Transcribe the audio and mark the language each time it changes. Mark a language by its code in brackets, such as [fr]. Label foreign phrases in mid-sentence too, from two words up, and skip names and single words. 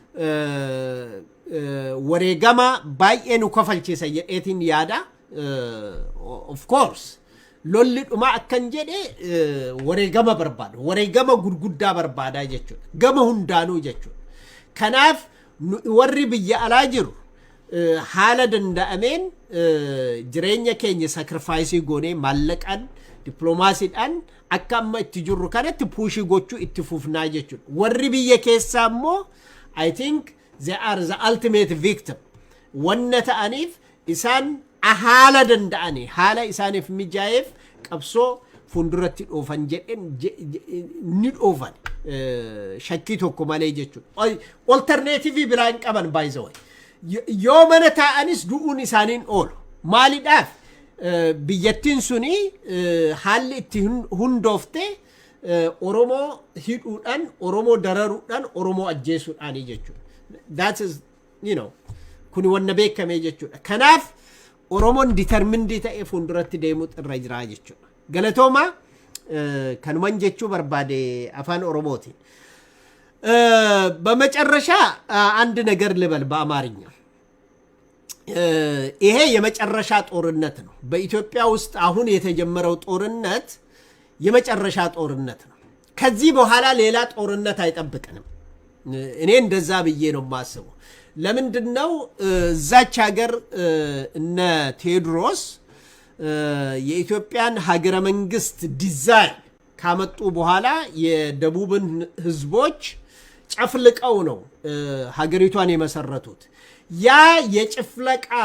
[om] wareegama baay'ee nu kafalchiisa jedheetiin yaada [en] of course [om] lolli dhuma akkan jedhe wareegama barbaada wareegama gurguddaa barbaada jechuudha gama hundaanuu jechuudha kanaaf warri biyya alaa jiru haala danda'ameen jireenya keenya sacrifice goonee maallaqaan diplomaasiidhaan akka amma itti jirru kanatti puushii gochuu itti fufnaa jechuudha warri biyya keessaa immoo [en] I think they are the ultimate [om] victim wanna ta'aniif isaan haala danda'anii haala isaaniif mijaa'eef qabsoo funduratti dhoofan jedhen ni dhoofan shakkii tokko malee jechuudha alternative biraan qaban [en] by the way [om] yoo mana ta'anis du'uun isaaniin oolu maalidhaaf biyyattiin suni haalli itti hundoofte oromoo hidhuudhaan oromoo dararuudhaan oromoo ajjeesuudhaan jechuudha [en] that is [om] kuni wanna beekame jechuudha kanaaf oromoon determined ta'e funduratti deemuu irra jira jechuudha galatooma kanuman jechuu barbaade afaan oromootiin [am] በመጨረሻ አንድ ነገር ልበል በአማርኛ ይሄ የመጨረሻ ጦርነት ነው በኢትዮጵያ ውስጥ አሁን የተጀመረው ጦርነት የመጨረሻ ጦርነት ነው ከዚህ በኋላ ሌላ ጦርነት አይጠብቀንም እኔ እንደዛ ብዬ ነው ማስበው ለምንድነው እዛች ሀገር እነ ቴዎድሮስ የኢትዮጵያን ሀገረ መንግስት ዲዛይን ካመጡ በኋላ የደቡብን ህዝቦች ጨፍልቀው ነው ሀገሪቷን የመሰረቱት ያ የጭፍለቃ